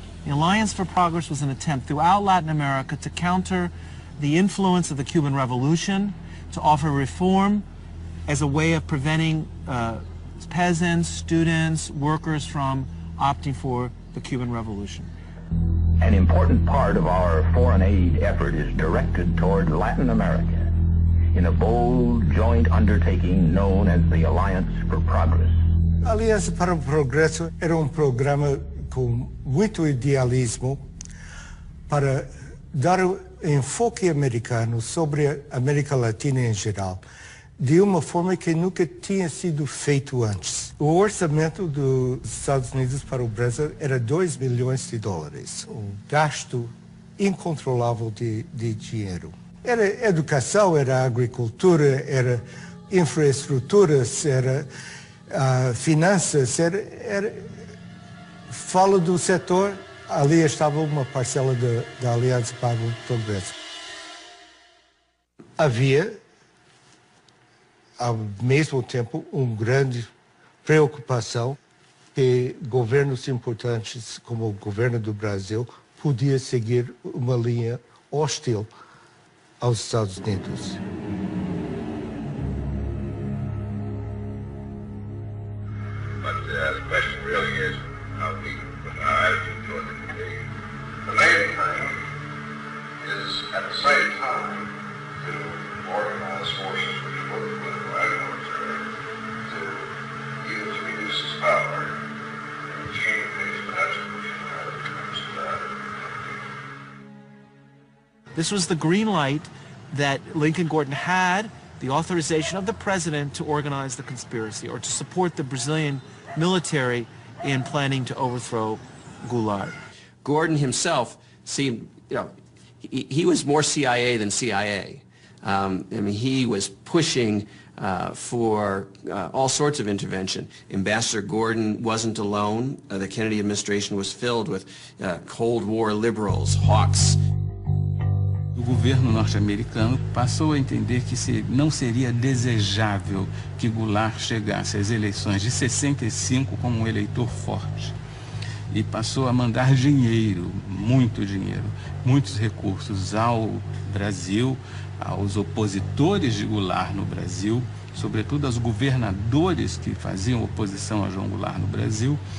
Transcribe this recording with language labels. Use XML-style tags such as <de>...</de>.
<en>The Alliance for Progress was an attempt throughout Latin America to counter the influence of the Cuban Revolution, to offer reform as a way of preventing peasants, students, workers from opting for the Cuban Revolution. An important part of our foreign aid effort is directed toward Latin America in a bold joint undertaking known as the Alliance for Progress.</en> <pt>A Aliança para o Progresso era programa com muito idealismo para dar enfoque americano sobre a América Latina em geral, de uma forma que nunca tinha sido feito antes. O orçamento dos Estados Unidos para o Brasil era $2 milhões, um gasto incontrolável de dinheiro. Era educação, era agricultura, era infraestruturas, era finanças, falo do setor, ali estava uma parcela da Aliança para o Progresso. Havia, ao mesmo tempo, uma grande preocupação que governos importantes, como o governo do Brasil, podia seguir uma linha hostil aos Estados Unidos.</pt> <en>But the question really is how we put our attitude toward it. The main thing is, at the same time, to organize forces which were political and military to use reduce power and change things, but that's what comes to that. This was the green light that Lincoln Gordon had, the authorization of the president to organize the conspiracy or to support the Brazilian military in planning to overthrow Goulart. Gordon himself seemed, he was more CIA than CIA. I mean, he was pushing for all sorts of intervention. Ambassador Gordon wasn't alone. The Kennedy administration was filled with Cold War liberals, hawks.</en> <pt>O governo norte-americano passou a entender que não seria desejável que Goulart chegasse às eleições de 65 como um eleitor forte. E passou a mandar dinheiro, muitos recursos ao Brasil, aos opositores de Goulart no Brasil, sobretudo aos governadores que faziam oposição a João Goulart no Brasil,</pt>